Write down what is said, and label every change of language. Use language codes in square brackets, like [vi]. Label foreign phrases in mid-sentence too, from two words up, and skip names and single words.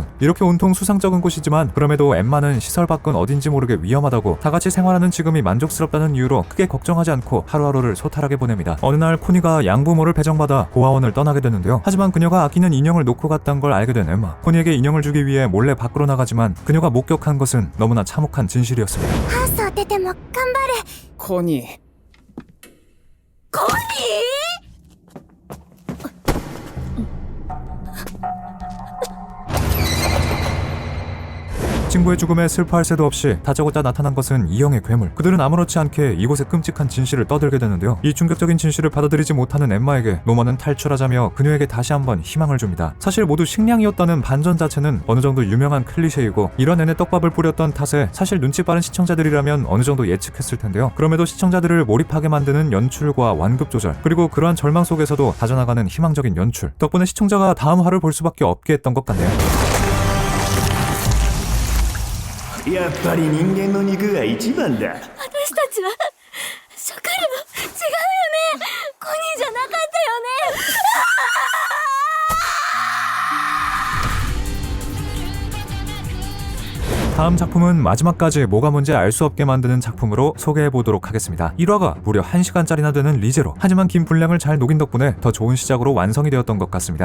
[ko] 이렇게 온통 수상쩍은 곳이지만 그럼에도 엠마는 시설 밖은 어딘지 모르게 위험하다고 다 같이 생활하는 지금이 만족스럽다는 이유로 크게 걱정하지 않고 하루하루를 소탈하게 보냅니다. 어느 날 코니가 양부모를 배정받아 고아원을 떠나게 되는데요. 하지만 그녀가 아끼는 인형을 놓고 갔단 걸 알게 된 엠마. 코니에게 인형을 주기 위해 몰래 밖으로 나가지만 그녀가 목격한 것은 너무나 참혹한 진실이었습니다. [ja] ハウスを出ても頑張るコニーコニー [ko] 친구의 죽음에 슬퍼할 새도 없이 다짜고짜 나타난 것은 이형의 괴물. 그들은 아무렇지 않게 이곳의 끔찍한 진실을 떠들게 되는데요. 이 충격적인 진실을 받아들이지 못하는 엠마에게 노먼은 탈출하자며 그녀에게 다시 한번 희망을 줍니다. 사실 모두 식량이었다는 반전 자체는 어느 정도 유명한 클리셰이고 이런 내내 떡밥을 뿌렸던 탓에 사실 눈치 빠른 시청자들이라면 어느 정도 예측했을 텐데요. 그럼에도 시청자들을 몰입하게 만드는 연출과 완급 조절, 그리고 그러한 절망 속에서도 다져나가는 희망적인 연출 덕분에 시청자가 다음 화를 볼 수밖에 없게 했던 것 같네요. [ja] やっぱり人間の肉が一番だ。私たちは食料違うよねコニーじゃなかったよね [ko] 다음 작품은 마지막까지 뭐가 뭔지 알 수 없게 만드는 작품으로 소개해보도록 하겠습니다. 1화가 무려 1시간짜리나 되는 리제로. 하지만 긴 분량을 잘 녹인 덕분에 더 좋은 시작으로 완성이 되었던 것 같습니다.